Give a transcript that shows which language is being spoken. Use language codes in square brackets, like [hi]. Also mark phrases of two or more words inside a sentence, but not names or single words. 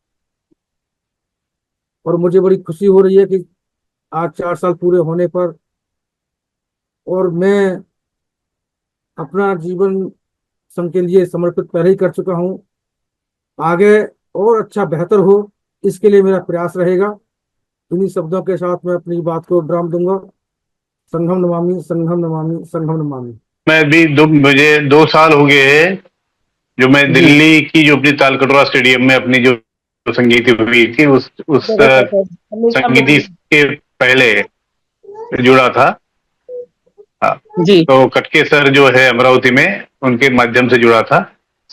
[hi] और मुझे बड़ी खुशी हो रही है कि आज 4 साल पूरे होने पर, और मैं अपना जीवन संघ के लिए समर्पित पहले ही कर चुका हूँ। आगे और अच्छा बेहतर हो, इसके लिए मेरा प्रयास रहेगा। इन्हीं शब्दों के साथ मैं अपनी बात को विराम दूंगा। [pi] संघम नमामि, संघम नमामि, संघम नमामि। [hi] मैं भी मुझे 2 साल हो गए हैं जो मैं जी। दिल्ली की जो अपनी तालकटोरा स्टेडियम में अपनी जो संगीत हुई थी उस संगीति के पहले जुड़ा था। हाँ, जी। तो कटके सर जो है अमरावती में, उनके माध्यम से जुड़ा था।